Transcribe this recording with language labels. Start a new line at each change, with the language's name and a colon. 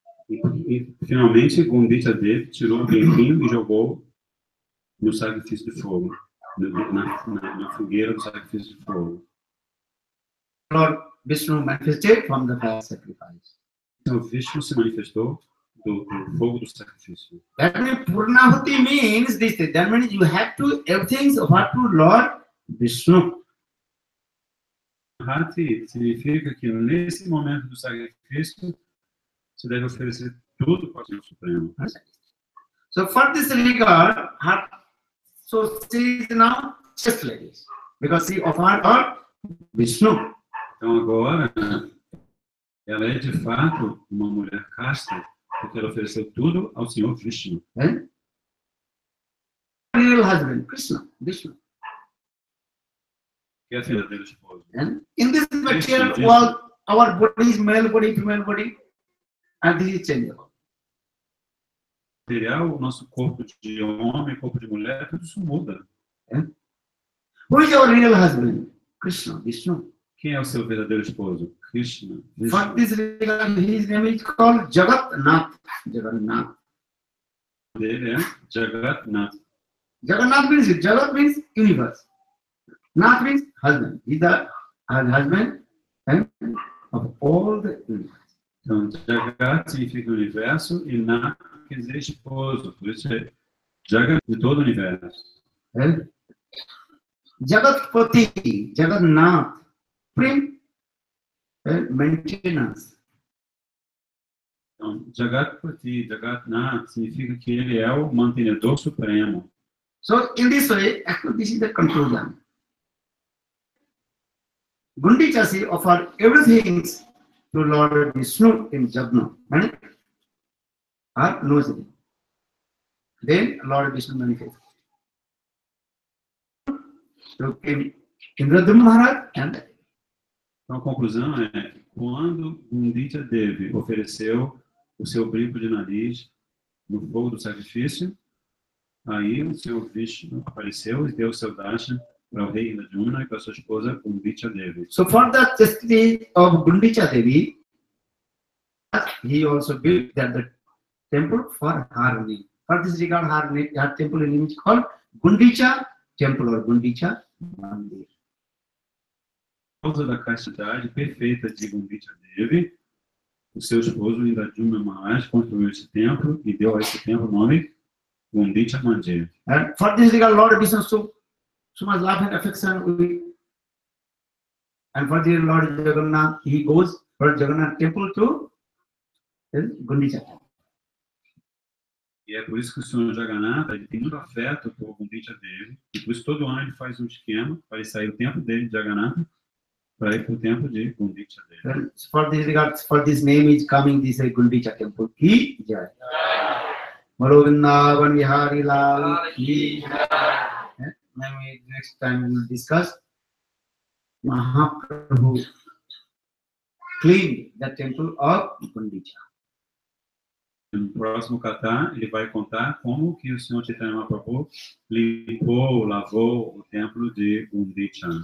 Portuguese: E finalmente, Gurudev dele tirou o brinquinho e jogou no sacrifício de fogo, na fogueira do sacrifício de fogo.
English: Lord Vishnu manifested from the fire sacrifice.
Portuguese: Então, Vishnu se manifestou do fogo do sacrifício.
English: That means Purnahuti means this. That means you have to everything offer to Lord Vishnu.
Portuguese: Hati significa que nesse momento do sacrifício você deve oferecer tudo para o Senhor Supremo.
English: So for this regard, so she is now just like this, because she offered Lord Vishnu.
Portuguese: Então agora ela é de fato uma mulher casta, porque ela ofereceu tudo ao Senhor Vishnu.
English: Real husband, Krishna, Vishnu.
Portuguese: Que é a verdadeira esposa.
English: And in this material world, our body is male body, female body, and this is changeable.
Portuguese: Material, o nosso corpo de homem, corpo de mulher, tudo isso muda.
English: Who is our real husband? Krishna, Vishnu.
Portuguese: Quem é o seu verdadeiro esposo? Krishna.
English: For this reason, his name is called Jagatnath. Jagannath.
Portuguese: Dele é Jagatnath.
English: Jagat means universe. Nath means husband. He is the husband of all the universe.
Portuguese: Então, Jagat significa universo e Nath quer dizer esposo. Por isso é Jagat de todo o universo.
English: Jagatpati, Jagannath, Prim, maintenance.
Portuguese: Então, Jagatpati, Jagatnath significa que ele é o mantenedor supremo.
English: So, in this way, this is the conclusion. Gundichasi offered everything to Lord Vishnu in Jagna. Or nose. Then Lord Vishnu manifested. So came Indradumna Maharaj and
Portuguese: Então, a conclusão é que quando Gurudev ofereceu o seu brinco de nariz no fogo do sacrifício, aí o Senhor Vishnu apareceu e deu o seu darshan para o rei Arjuna e para sua esposa Gundicha Devi.
English: So for the chastity of Gundicha Devi, he also built the temple for harmony. For this regard, harmony, her temple in is called Gundicha Temple or Gundicha Mandir.
Portuguese: Por causa da castidade perfeita de Gundicha Devi, o seu esposo Arjuna Maharaj construiu esse templo e deu a esse templo o nome Gundicha Mandir.
English: And for this regard, Lord Vishnu so much love and affection with, and for the Lord Jagannath, he goes for Jagannath temple to Gundicha temple.
Portuguese: E é por isso que o Senhor Jagannatha ele tem muito afeto por Gundicha Devi, e por isso todo ano ele faz um esquema para ele sair do templo dele de Jagannatha para ir para o templo de Gundicha Devi.
English: And for this regard, for this name is coming this Gundicha temple.
Hindi: Ki Jai. Bolo Vrindavan Vihari Lal Ki Jai.
English: Next time we will discuss Mahaprabhu cleaned the temple of Gundicha.
Portuguese: No próximo kata, ele vai contar como que o Senhor Chaitanya Mahaprabhu limpou, lavou o templo de Gundicha.